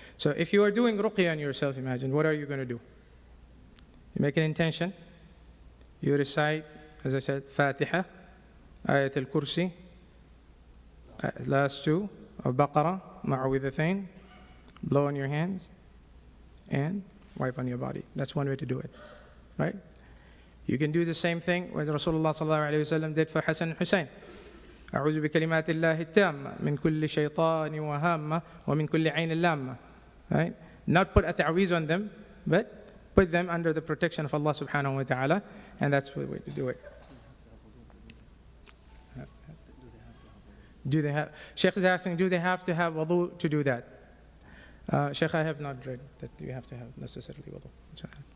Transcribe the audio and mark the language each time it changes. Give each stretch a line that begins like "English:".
English: So if you are doing ruqya on yourself, imagine, what are you going to do? You make an intention, you recite, as I said, Fatiha, Ayat al-Kursi, last two of Baqarah, Ma'awidhathain, blow on your hands, and wipe on your body. That's one way to do it, right? You can do the same thing what Rasulullah sallallahu alayhi wa sallam did for Hassan and Hussein.
Arabic: أعوذ بكلمات الله التامة من كل شيطان وهامة ومن كل عين لامة.
English: Right? Not put a ta'weez on them, but put them under the protection of Allah subhanahu wa ta'ala, and that's the way to do it. Shaykh is asking, do they have to have wudu to do that? Shaykh, I have not read that you have to have necessarily wudu.